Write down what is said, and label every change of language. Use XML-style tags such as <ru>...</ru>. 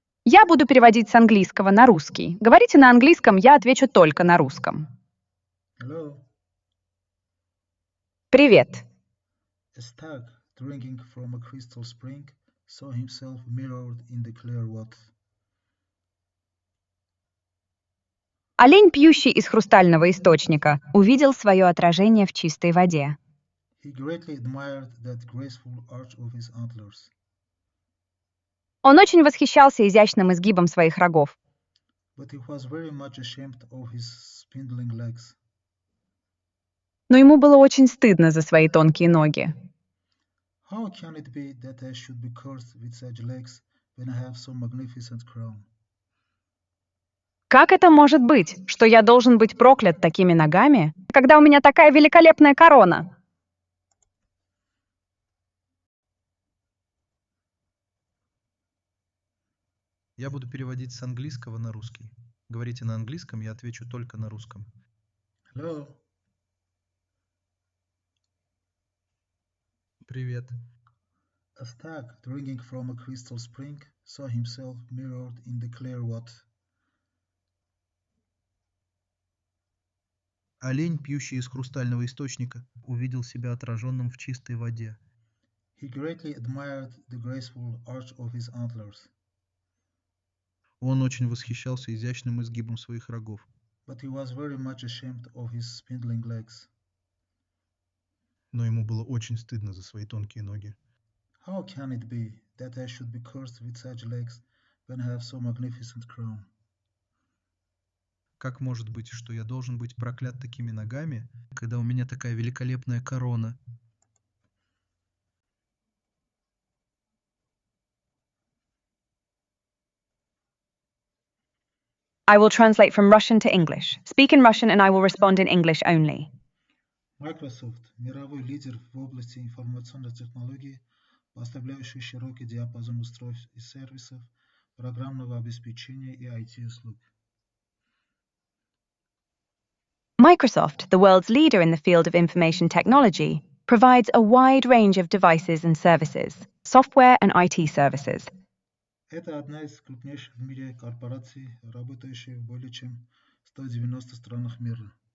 <ru>Я буду переводить с английского на русский. Говорите на английском, я отвечу только на русском.</ru> <en>Hello.</en> <ru>Привет.</ru> <en>A stag drinking from a crystal spring saw himself mirrored in the clear water.</en> <ru>Олень, пьющий из хрустального источника, увидел свое отражение в чистой воде.</ru> <en>He greatly admired that graceful arch of his antlers.</en> <ru>Он очень восхищался изящным изгибом своих рогов.</ru> <en>But he was very much ashamed of his spindling legs.</en> <ru>Но ему было очень стыдно за свои тонкие ноги.</ru> <en>How can it be that I should be cursed with such legs when I have so magnificent crown?</en> <ru>Как это может быть, что я должен быть проклят такими ногами, когда у меня такая великолепная корона? Я буду переводить с английского на русский. Говорите на английском, я отвечу только на русском.</ru> <en>Hello.</en> <ru>Привет.</ru> <en>A stag drinking from a crystal spring saw himself mirrored in the clear water.</en> <ru>Олень, пьющий из хрустального источника, увидел себя отраженным в чистой воде.</ru> <en>He greatly admired the graceful arch of his antlers,</en> <ru>Он очень восхищался изящным изгибом своих рогов,</ru> <en>but he was very much ashamed of his spindling legs.</en> <ru>но ему было очень стыдно за свои тонкие ноги.</ru> <en>How can it be that I should be cursed with such legs when I have so magnificent crown?</en> <ru>Как может быть, что я должен быть проклят такими ногами, когда у меня такая великолепная корона?</ru> <en>I will translate from Russian to English. Speak in Russian and I will respond in English only.</en> <ru>Microsoft – мировой лидер в области информационной технологии, поставляющий широкий диапазон устройств и сервисов, программного обеспечения и IT-услуг.</ru> <en>Microsoft, the world's leader in the field of information technology, provides a wide range of devices and services, software and IT services.</en> <ru>Это одна из крупнейших в мире корпораций, работающих в более чем 190 странах мира.</ru>